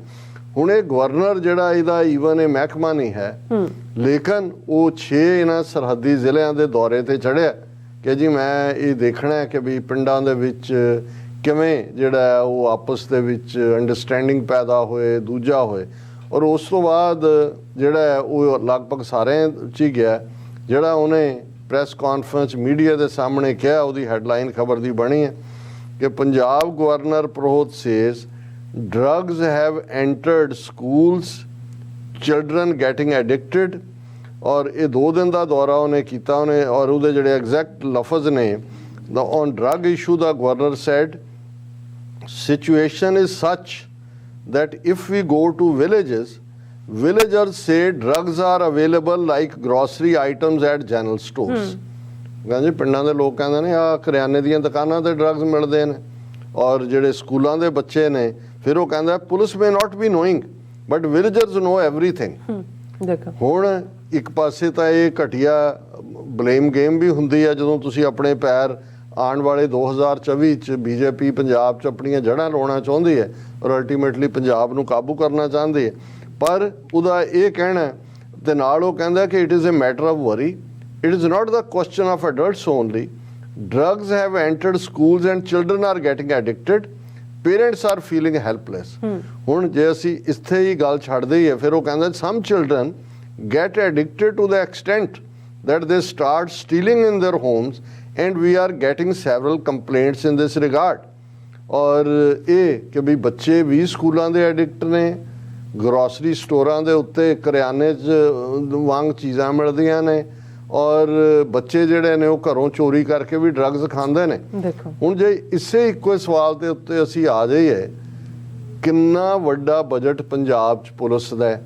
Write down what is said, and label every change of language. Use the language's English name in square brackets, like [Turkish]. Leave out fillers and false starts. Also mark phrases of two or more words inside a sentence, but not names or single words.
[Punjabi] ਹੁਣ ਇਹ ਗਵਰਨਰ ਜਿਹੜਾ ਇਹਦਾ ਈਵਨ ਇਹ ਮਹਿਕਮਾ ਨਹੀਂ ਹੈ, ਲੇਕਿਨ ਉਹ 6 ਇਹਨਾਂ ਸਰਹੱਦੀ ਜ਼ਿਲ੍ਹਿਆਂ ਦੇ ਦੌਰੇ ਤੇ ਚੜ੍ਹਿਆ ਕਿ ਜੀ ਮੈਂ ਇਹ ਦੇਖਣਾ ਹੈ ਕਿ ਵੀ ਪਿੰਡਾਂ ਦੇ ਵਿੱਚ ਕਿਵੇਂ ਜਿਹੜਾ ਹੈ ਉਹ ਆਪਸ ਦੇ ਵਿੱਚ ਅੰਡਰਸਟੈਂਡਿੰਗ ਪੈਦਾ ਹੋਏ, ਦੂਜਾ ਹੋਏ। ਔਰ ਉਸ ਤੋਂ ਬਾਅਦ ਜਿਹੜਾ ਹੈ ਉਹ ਲਗਭਗ ਸਾਰਿਆਂ 'ਚ ਹੀ ਗਿਆ। ਜਿਹੜਾ ਉਹਨੇ [English] press conference [Punjabi] ਮੀਡੀਆ ਦੇ ਸਾਹਮਣੇ ਕਿਹਾ, ਉਹਦੀ ਹੈਡਲਾਈਨ ਖਬਰ ਦੀ ਬਣੀ ਹੈ ਕਿ ਪੰਜਾਬ ਗਵਰਨਰ ਪ੍ਰੋਹਤ ਸੇਜ਼ [English] drugs have entered schools, children getting addicted। [Punjabi] ਔਰ ਇਹ 2 ਦਿਨ ਦਾ ਦੌਰਾ ਉਹਨੇ ਕੀਤਾ ਉਹਨੇ, ਔਰ ਉਹਦੇ ਜਿਹੜੇ ਐਗਜ਼ੈਕਟ ਲਫ਼ਜ਼ ਨੇ, [English] on drug issue the governor said situation is such that if we go to villages, villagers say drugs are available like grocery items at general stores। [Punjabi] ਕਹਿੰਦੇ ਪਿੰਡਾਂ ਦੇ ਲੋਕ ਕਹਿੰਦੇ ਨੇ ਆ ਕਰਿਆਨੇ ਦੀਆਂ ਦੁਕਾਨਾਂ ਤੇ ਡਰੱਗਸ ਮਿਲਦੇ ਨੇ। ਔਰ ਜਿਹੜੇ ਸਕੂਲਾਂ ਦੇ ਬੱਚੇ ਨੇ ਫਿਰ ਉਹ ਕਹਿੰਦਾ [English] police may not be knowing but villagers know everything. [Punjabi] ਦੇਖੋ ਹੁਣ ਇੱਕ ਪਾਸੇ ਤਾਂ ਇਹ ਘਟੀਆ [English] blame game [Punjabi] ਵੀ ਹੁੰਦੀ ਹੈ ਜਦੋਂ ਤੁਸੀਂ ਆਪਣੇ ਪੈਰ ਆਉਣ ਵਾਲੇ 2024 ਚ ਬੀਜੇਪੀ ਪੰਜਾਬ ਚ ਆਪਣੀਆਂ ਜੜ੍ਹਾਂ ਲਾਉਣਾ ਚਾਹੁੰਦੀ ਹੈ ਔਰ ਅਲਟੀਮੇਟਲੀ ਪੰਜਾਬ ਨੂੰ ਕਾਬੂ ਕਰਨਾ ਚਾਹੁੰਦੀ ਹੈ, ਪਰ ਉਹਦਾ ਇਹ ਕਹਿਣਾ ਤੇ ਨਾਲ ਉਹ ਕਹਿੰਦਾ ਕਿ [English] it is a matter of worry, it is not the question of adults only, drugs have entered schools and children are getting addicted, parents are feeling helpless। [Punjabi] ਹੁਣ ਜੇ ਅਸੀਂ ਇੱਥੇ ਹੀ ਗੱਲ ਛੱਡਦੇ ਹੀ ਹੈ, ਫਿਰ ਉਹ ਕਹਿੰਦਾ [English] some children get addicted to the extent that they start stealing in their homes and we are getting several complaints in this regard। [Punjabi] ਔਰ ਇਹ ਕਿ ਵੀ ਬੱਚੇ ਵੀ ਸਕੂਲਾਂ ਦੇ ਐਡਿਕਟ ਨੇ, [English] grocery stores [Punjabi] ਦੇ ਉੱਤੇ ਕਰਿਆਨੇ 'ਚ ਵਾਂਗ ਚੀਜ਼ਾਂ ਮਿਲਦੀਆਂ ਨੇ, ਔਰ ਬੱਚੇ ਜਿਹੜੇ ਨੇ ਉਹ ਘਰੋਂ ਚੋਰੀ ਕਰਕੇ ਵੀ ਡਰੱਗਸ ਖਾਂਦੇ ਨੇ। ਦੇਖੋ ਹੁਣ ਜੇ ਇਸੇ ਇੱਕੋ ਸਵਾਲ ਦੇ ਉੱਤੇ ਅਸੀਂ ਆ ਜਾਈਏ, ਕਿੰਨਾ ਵੱਡਾ ਬਜਟ ਪੰਜਾਬ 'ਚ ਪੁਲਿਸ ਦਾ ਹੈ।